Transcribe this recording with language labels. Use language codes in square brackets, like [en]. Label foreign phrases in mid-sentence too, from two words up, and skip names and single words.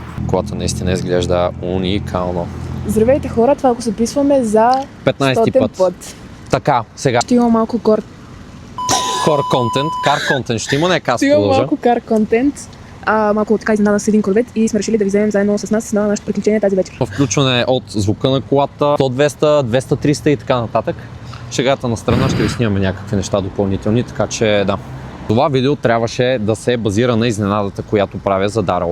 [bg] колата наистина изглежда уникално. Здравейте хора, това го записваме за 15-ти път. Така, сега. Ще има малко [en] Core content, car content [bg] ще има, нека аз Ще има продължа. малко [en] car content. [bg] Малко така изненада с един корвет и сме решили да ви вземем заедно с нас на нашето приключение тази вечер. Включване от звука на колата, 100, 200, 200, 300 и така нататък. Шегата на страна ще ви снимаме някакви неща допълнителни, така че да. Това видео трябваше да се базира на изненадата, която правя за Дарал.